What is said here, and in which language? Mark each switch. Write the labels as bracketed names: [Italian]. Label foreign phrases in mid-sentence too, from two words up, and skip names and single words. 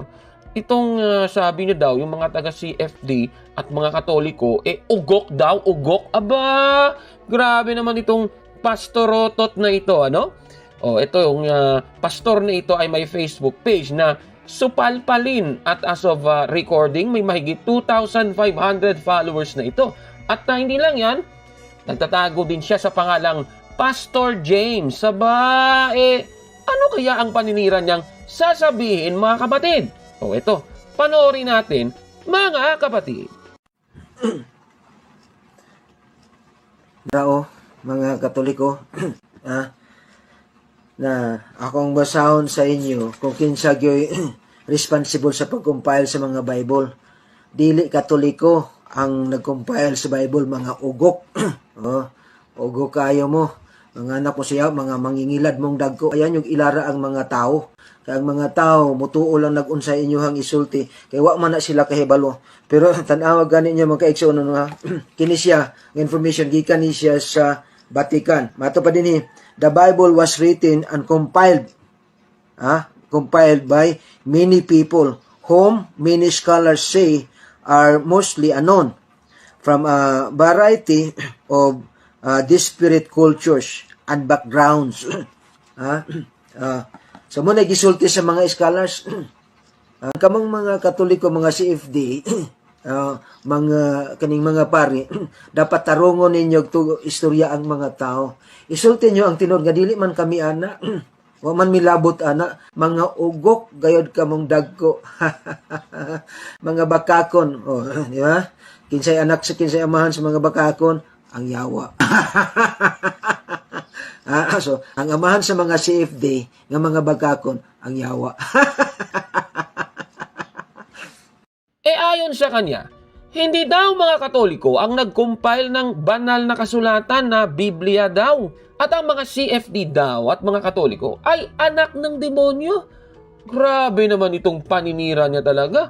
[Filipino] Itong sabi niya daw, yung mga taga-CFD at mga Katoliko, ugok daw, ugok. Aba, grabe naman itong pastorotot na ito, ano? Ito yung pastor na ito ay may Facebook page na Supalpalin at [English] as of recording, [Filipino] may mahigit 2,500 followers na ito. At hindi lang yan, nagtatago din siya sa pangalang Pastor James. Ano kaya ang paninira niyang sasabihin, mga kapatid? Ito, panoorin natin, mga kapatid. [Cebuano] Mga Katoliko, na akong basahon sa inyo kung kinsa gyoy responsible sa pag-compile sa mga Bible. Dili Katoliko ang nag-compile sa Bible, mga ugok. Ugok kayo mo. Mga anak mo siya, mga mangingilad mong dagko. Ayan yung ilara ang mga tao. Kaya ang mga tao, mutuo lang nag-unsay inyohang isulti. Kaya wa man na sila kahibalo. Pero tanawag gani niya mga kaigsoon kini siya, information, gikan ni siya sa Vatican. Mato pa din [English] the Bible was written and compiled by many people whom many scholars say are mostly unknown from a variety of disparate cultures and backgrounds. [Cebuano] So muna gisulti sa mga scholars, kamang mga Katoliko, mga CFD, kaning mga pari, dapat tarungon ninyo to istorya ang mga tao. Isulti nyo ang tinod nga dili man kami ana, wa man milabot ana, mga ugok gayod kamong dagko. Mga bakakon, di ba? Kinsay anak sa kinsay amahan sa mga bakakon, ang yawa. So, ang amahan sa mga CFD nga mga bakakon, ang yawa. [Filipino] Ayon sa kanya, hindi daw mga Katoliko ang nag-compile ng banal na kasulatan na Biblia daw. At ang mga CFD daw at mga Katoliko ay anak ng demonyo. Grabe naman itong paninira niya talaga.